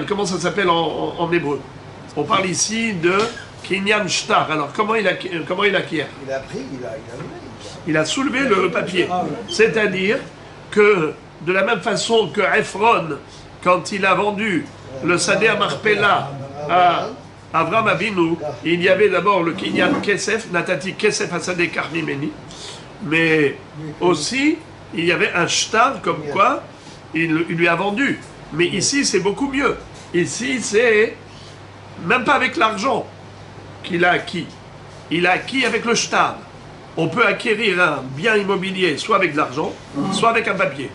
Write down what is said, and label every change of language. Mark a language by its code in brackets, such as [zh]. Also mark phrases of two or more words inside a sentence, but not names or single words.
[fr] Comment ça s'appelle en hébreu? On parle ici de [he] קנין שטר. [fr] Alors, comment il acquiert? Il a pris, Il a soulevé le papier. C'est-à-dire que, de la même façon que Ephron, quand il a vendu le Sadeh Marpella à Avram Avinu, il y avait d'abord le [he] קנין כסף נתתי כסף השדה קח ממני, [fr] mais aussi, il y avait un shtar comme quoi il lui a vendu. Mais ici, c'est beaucoup mieux. Ici, c'est même pas avec l'argent qu'il a acquis. Il a acquis avec le shtar. On peut acquérir un bien immobilier soit avec de l'argent, soit avec un papier.